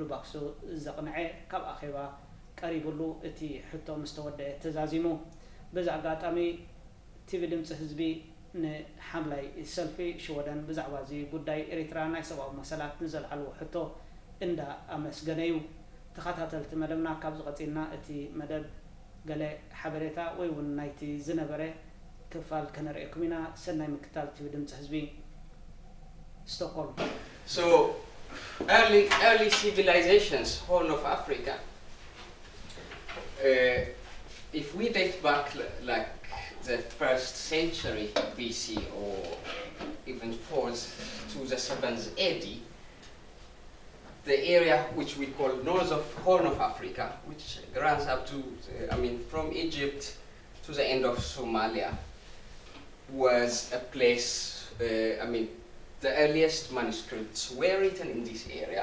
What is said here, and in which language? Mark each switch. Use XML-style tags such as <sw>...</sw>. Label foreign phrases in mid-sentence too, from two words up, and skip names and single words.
<ti>ባክሱ ዘቕንዐ ካብ ኣኼባ ቀሪቡሉ እቲ ሕቶ ምስ ተወድአ ተዛዚሙ በዚ ኣጋጣሚ ቲቪ ድምፂ ህዝቢ ንሓምላይ ሰልፊ ሽወደን ብዛዕባ እዚ ጉዳይ ኤርትራ ናይ ሰብኣዊ መሰላት ንዘለዓልዎ ሕቶ እንዳ ኣመስገነ እዩ ተኸታተልቲ መደብና ካብ ዝቐፂልና እቲ መደብ ገለ ሓበሬታ ወይ እውን ናይቲ ዝነበረ ክፋል ከነርእየኩም ኢና ሰናይ ምክታል ቲቪ ድምፂ ህዝቢ Stockholm.</ti> <en>So early civilizations, Horn of Africa, if we date back like the 1st century BC or even 4th to the 7th AD, the area which we call North of Horn of Africa, which runs up to, from Egypt to the end of Somalia, was a place, the earliest manuscripts were written in this area.</en>